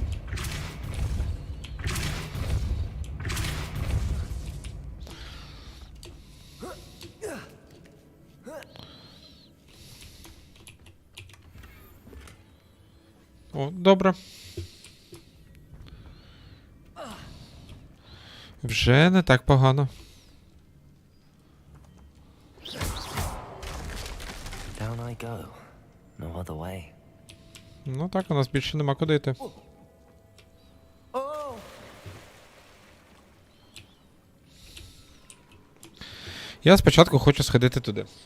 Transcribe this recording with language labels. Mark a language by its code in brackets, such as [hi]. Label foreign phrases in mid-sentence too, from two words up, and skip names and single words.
[uk] О, добре. Вже не так погано. [en] Down I go. No other way. [uk] Ну так, у нас більше нема куди йти. [en] Oh! [uk] Я спочатку хочу сходити туди.